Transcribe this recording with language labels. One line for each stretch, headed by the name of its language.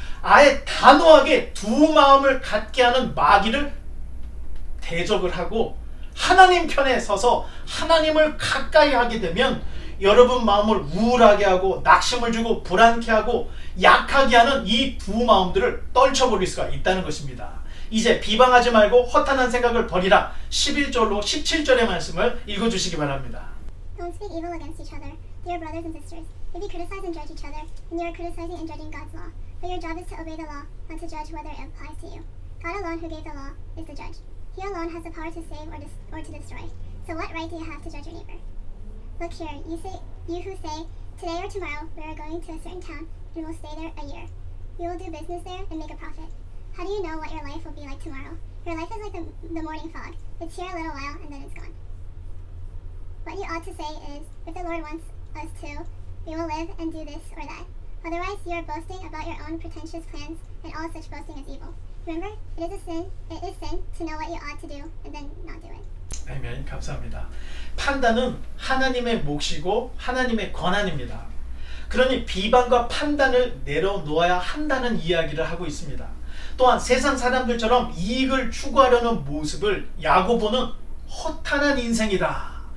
Korean: 아예 단호하게 두 마음을 갖게 하는 마귀를 대적을 하고 하나님 편에 서서 하나님을 가까이 하게 되면 여러분 마음을 우울하게 하고 낙심을 주고 불안케 하고 약하게 하는 이 두 마음들을 떨쳐버릴 수가 있다는 것입니다. 이제 비방하지 말고 허탄한 생각을 버리라. 11절로 17절의 말씀을 읽어주시기 바랍니다.
English: Don't speak evil against each other, dear brothers and sisters. If you criticize and judge each other, then you are criticizing and judging God's law. But your job is to obey the law, not to judge whether it applies to you. God alone, who gave the law, is the judge. He alone has the power to save or to destroy. So what right do you have to judge your neighbor? Look here, you who say, today or tomorrow we are going to a certain town and will stay there a year. We will do business there and make a profit. How do you know what your life will be like tomorrow? Your life is like the morning fog. It's here a little while and then it's gone. What you ought to say is, if the Lord wants us to, we will live and do this or that. Otherwise, you are boasting about your own pretentious plans, and all such boasting is evil. Remember, it is sin to know what you ought to do and then not do it.
Korean: 아멘. 감사합니다. 판단은 하나님의 몫이고 하나님의 권한입니다. 그러니 비방과 판단을 내려놓아야 한다는 이야기를 하고 있습니다. 또한 세상 사람들처럼 이익을 추구하려는 모습을 야고보는 허탄한 인생이다.